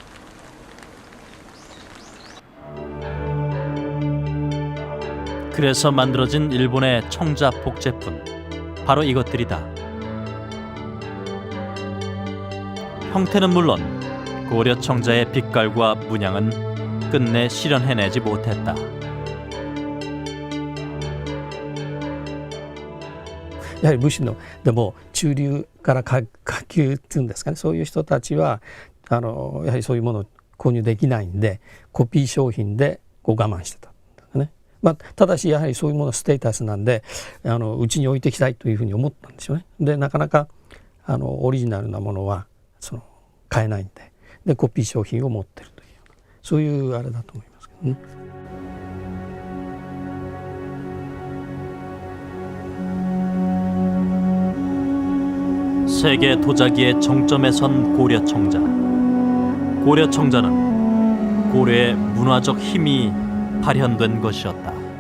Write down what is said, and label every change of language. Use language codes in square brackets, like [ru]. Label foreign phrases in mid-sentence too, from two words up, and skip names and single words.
[ko] 그래서 만들어진 일본의 청자 복제품, 바로 이것들이다. 형태는 물론 고려 청자의 빛깔과 문양은 끝내 실현해내지 못했다. [ja] やはり武士のでも中流から下級っていうんですかね、そういう人たちはやはりそういうものを購入できないんでコピー商品でこう我慢してたんですね。ただしやはりそういうものステータスなんでうちに置いていきたいというふうに思ったんでしょうね。でなかなかオリジナルなものは買えないんでコピー商品を持ってるというそういうあれだと思いますけどね。 [ko] 세계 도자기의 정점에 선 고려 청자. 고려 청자는 고려의 문화적 힘이 발현된 것이었다.